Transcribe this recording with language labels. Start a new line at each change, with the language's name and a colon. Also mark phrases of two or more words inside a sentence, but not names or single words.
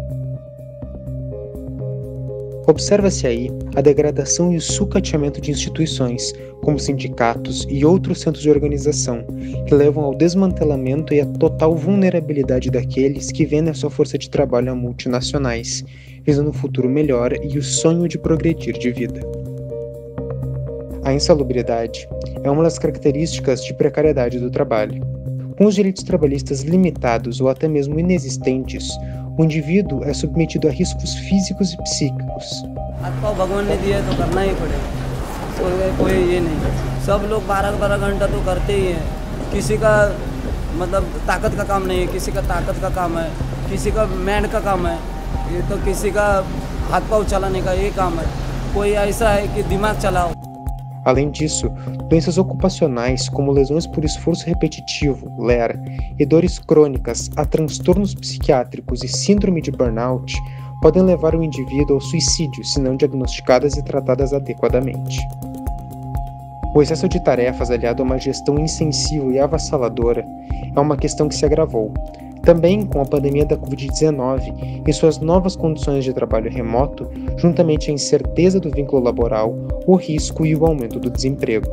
Portuguese: Observa-se aí a degradação e o sucateamento de instituições, como sindicatos e outros centros de organização, que levam ao desmantelamento e à total vulnerabilidade daqueles que vendem a sua força de trabalho a multinacionais, visando um futuro melhor e o sonho de progredir de vida. A insalubridade é uma das características de precariedade do trabalho. Com os direitos trabalhistas limitados ou até mesmo inexistentes, o indivíduo é submetido a riscos físicos e psíquicos.
Hindi: भगवान ने दिया तो करना ही पड़ेगा, कोई ये नहीं, सब लोग 12-12 घंटा तो करते ही हैं, किसी का मतलब ताकत का काम नहीं है, किसी का ताकत का काम है, किसी का मैंड का काम है, ये तो किसी का हाथ पाँव चलाने का ये काम है, कोई ऐसा है कि दिमाग चलाओ.
Portuguese: Além disso, doenças ocupacionais como lesões por esforço repetitivo, LER, e dores crônicas a transtornos psiquiátricos e síndrome de burnout podem levar o indivíduo ao suicídio se não diagnosticadas e tratadas adequadamente. O excesso de tarefas aliado a uma gestão insensível e avassaladora é uma questão que se agravou, também com a pandemia da Covid-19 e suas novas condições de trabalho remoto, juntamente à incerteza do vínculo laboral, o risco e o aumento do desemprego.